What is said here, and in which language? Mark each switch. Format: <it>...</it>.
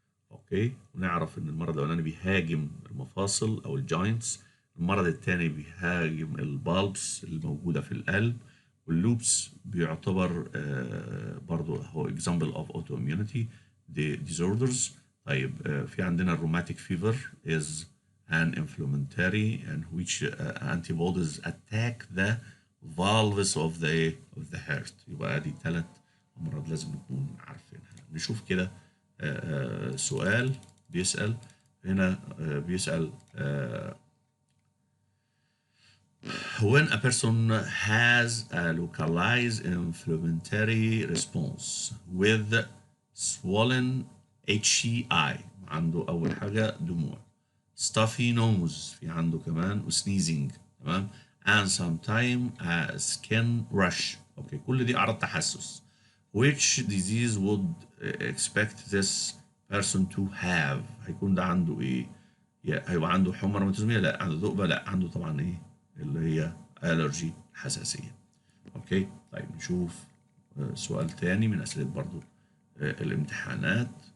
<ar>اوكي، ونعرف ان المرض الاولاني بيهاجم المفاصل او الجوينتس، المرض الثاني بيهاجم البالبس الموجوده في القلب، واللوبس بيعتبر برضو هو</ar> <en>example of autoimmunity disorders.</en> <ar>طيب في عندنا الروماتيك فيفر</ar> <en>is an inflammatory and which antibodies attack the valves of the heart.</en> <ar>يبقى دي 3 امراض لازم نكون عارفينها. نشوف كده سؤال بيسأل هنا، بيسأل</ar> <en>when a person has a localized inflammatory response with swollen HCI،</en> <ar>عنده أول حاجة دموع،</ar> <en>stuffy nose</en> <ar>في عنده كمان، وسنيزنج، تمام،</ar> <en>and sometimes a skin rash.</en> <ar>اوكي، كل دي أعراض تحسس.</ar> <en>which disease would expect this person to have؟</en> <ar>هيكون ده عنده ايه؟ هيبقى عنده حمى روماتيزمية؟ لا. عنده ذؤبة؟ لا. عنده طبعا ايه اللي هي الرجي، حساسية. اوكي، طيب نشوف سؤال تاني من اسئلة برضو الامتحانات.</ar>